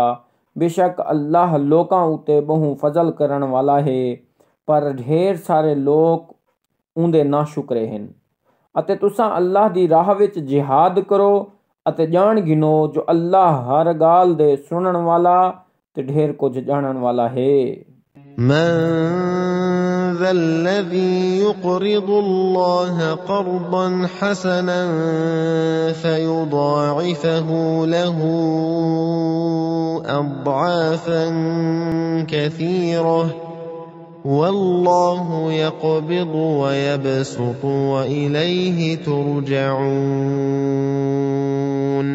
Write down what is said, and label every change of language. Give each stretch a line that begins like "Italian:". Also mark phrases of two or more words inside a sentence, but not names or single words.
Saraiki: बेशक अल्लाह लोकां उते बहु फजल करन वाला है पर ढेर सारे लोग उंदे ना शुक्रे हैं। अते तुसां अल्लाह दी राह विच जिहाद करो अते जान गिनो जो अल्लाह हर गाल दे सुनन वाला ते ढेर कुछ जानन वाला है।
Arabic: من ذا الذي يقرض الله قرضا حسنا فيضاعفه له أضعافا كثيرة والله يقبض ويبسط وإليه ترجعون।